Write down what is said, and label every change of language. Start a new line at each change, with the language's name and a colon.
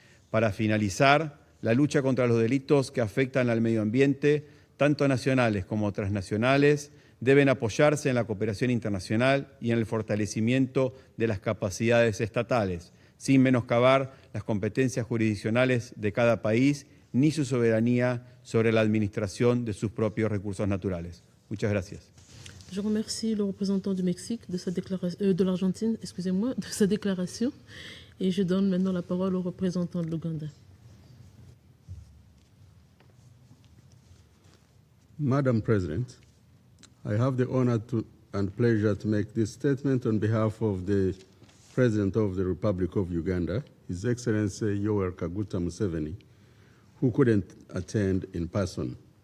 Spanish: Para finalizar, la lucha contra los delitos que afectan al medio ambiente, tanto nacionales como transnacionales, deben apoyarse en la cooperación internacional y en el fortalecimiento de las capacidades estatales, sin menoscabar las competencias jurisdiccionales de cada país ni su soberanía sobre la administración de sus propios recursos naturales. Muchas gracias.
French: Je remercie le représentant du Mexique, de l'Argentine, excusez-moi, de sa déclaration. Et je donne maintenant la parole au représentant de l'Ouganda.
English: Madam President, I have the honor and pleasure to make this statement on behalf of the President of the Republic of Uganda, His Excellency Yoweri Kaguta Museveni, who couldn't attend in person.